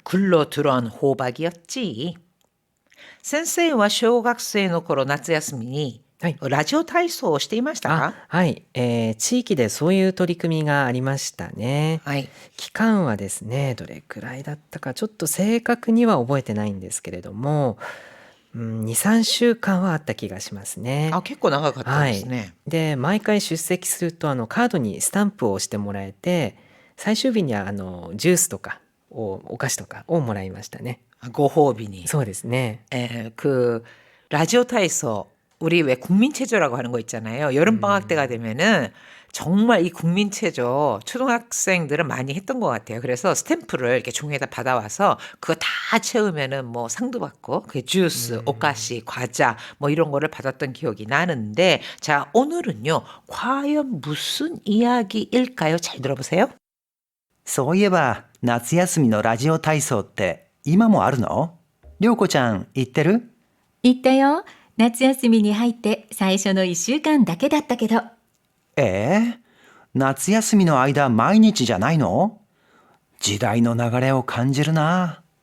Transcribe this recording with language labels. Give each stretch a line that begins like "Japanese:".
Korean: 굴러 들어온 호박이었지.
Japanese: 先生は小学生の頃夏休みにはい。ラジオ体操をしていましたか？はい、地域でそういう取り組みがありましたね。はい。期間はですね、どれくらいだったかちょっと正確には覚えてないんですけれども、2、3週間はあった気がしますね。あ、結構長かったですね。で、毎回出席するとカードにスタンプを押してもらえて、最終日にはジュースとかお菓子とかをもらいましたね。ご褒美に。そうですね。
Korean: 그 라디오 타이소 우리 왜 국민체조라고 하는 거 있잖아요. 여름방학 때가 되면은 정말 이 국민체조 초등학생들은 많이 했던 것 같아요. 그래서 스탬프를 이렇게 종이에다 받아와서 그거 다 채우면은 뭐 상도 받고 그 주스, 오카시, 과자 뭐 이런 거를 받았던 기억이 나는데, 자, 오늘은요 과연 무슨 이야기일까요? 잘 들어보세요.
Japanese: そういえば、夏休みのラジオ体操って今もあるの？りょうこちゃん行ってる？行ったよ。夏休みに入って最初の1週間だけだったけど。夏休みの間毎日じゃないの？時代の流れを感じるな。